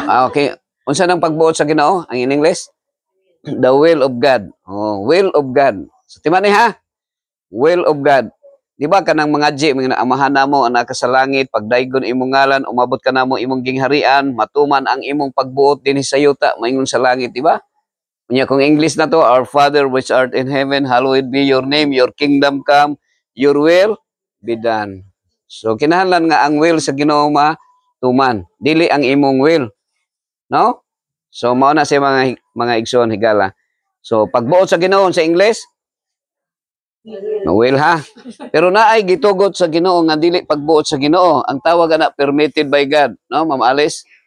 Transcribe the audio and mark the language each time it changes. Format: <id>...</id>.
<ceb>Okay. Unsa nang pagbuot sa Ginoo ang in English?</ceb> <en>The will of God. Oh, will of God.</en> <ceb>So timanay ha?</ceb> <en>Will of God.</en> <ceb>Di ba kanang mga mga amahan namo ana ka sa langit, pagdaygon imong ngalan, umabot ka namo imong gingharian, matuman ang imong pagbuot dinhi sa yuta, maingon sa langit, di ba? Unya kung English na to,</ceb> <en>Our Father which art in heaven, hallowed be your name, your kingdom come, your will be done.</en> <ceb>So kinahanglan nga ang will sa Ginoo tuman, dili ang imong will. No? So mao na sa mga igsoon higala. So pagbuot sa Ginoo sa English, will ha. Pero naay gitugot sa Ginoo nga dili pagbuot sa Ginoo. Ang tawag ana permitted by God, no, Ma'am Alice?</ceb>